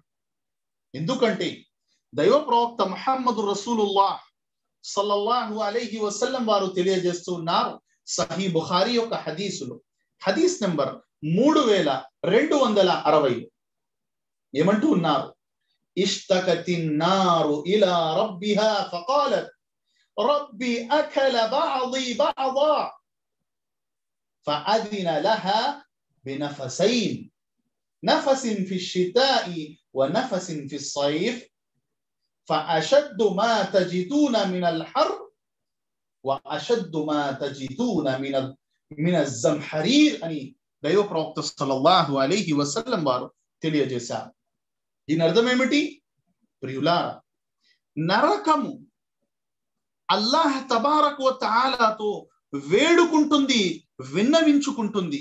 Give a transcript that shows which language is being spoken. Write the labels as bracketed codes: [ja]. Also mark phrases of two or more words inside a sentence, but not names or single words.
[te] ఎందుకంటే దైవ ప్రవక్త [ar] محمد رسول الله صلى الله عليه وسلم [te] వారు తెలియజేస్తూ ఉన్నారు సహీ బుఖారీ యొక్క హదీసులో, హదీస్ నెంబర్ 3260 ఏమంటూ ఉన్నారు? [ar] اشتكت النار إلى ربها فقالت رب أكل بعضي بعضا فأذن لها بنفسين نفس في الشتاء ونفس في الصيف فأشد ما تجدون من الحر وأشد ما تجدون من الزمحرير [te] అని దైవ ప్రవక్త సల్లల్లాహు అలైహి వసల్లం వారు తెలియజేశారు. దీని అర్థం ఏమిటి ప్రియులారా? నరకము అల్లాహ్ [ar] تبارك وتعالى [te] వేడుకుంటుంది, విన్నవించుకుంటుంది.